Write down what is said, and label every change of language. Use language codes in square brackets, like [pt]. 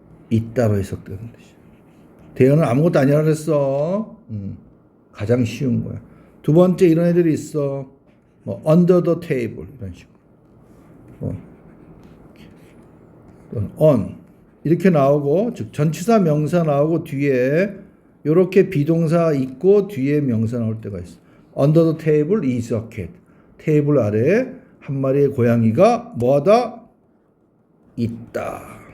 [ko] 있다로 해석되는 뜻이야. there는 아무것도 아니라 그랬어. 가장 쉬운 거야. 두 번째 이런 애들이 있어. [en] under the table [ko] 이런 식으로. on 이렇게 나오고 즉 전치사 명사 나오고 뒤에 이렇게 비동사 있고 뒤에 명사 나올 때가 있어. [en] under the table is a cat. [ko] 테이블 아래에 한 마리의 고양이가 뭐하다? 있다.